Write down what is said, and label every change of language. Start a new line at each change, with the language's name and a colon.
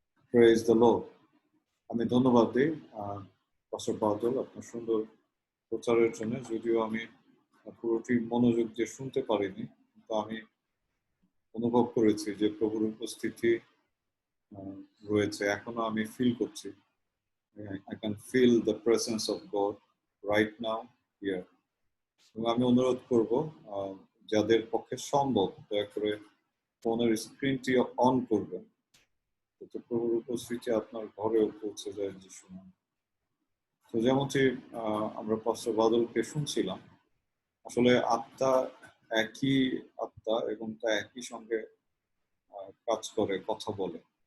English: Praise the lord.
Bangla: আমি ধন্যবাদ দিই পাস্টার বাদল আপনার সুন্দর প্রচারের জন্য। যদিও আমি পুরোটি মনোযোগ দিয়ে শুনতে পারিনি, কিন্তু আমি অনুভব করেছি যে প্রভুর উপস্থিতি রয়েছে, এখনো আমি ফিল করছি।
English: I can feel the presence of God right now here.
Bangla: এবং আমি অনুরোধ করব যাদের পক্ষে সম্ভব দয়া করে ফোনের স্ক্রিনটি অন করবেন, যাতে প্রভুর উপস্থিতি আপনার ঘরেও পৌঁছে যায় যিশু নামে। তো যেমনটি আমরা পাস্টার বাদলকে শুনছিলাম, আসলে আত্মা একই আত্মা এবং তা একই সঙ্গে কাজ করে, কথা বলে।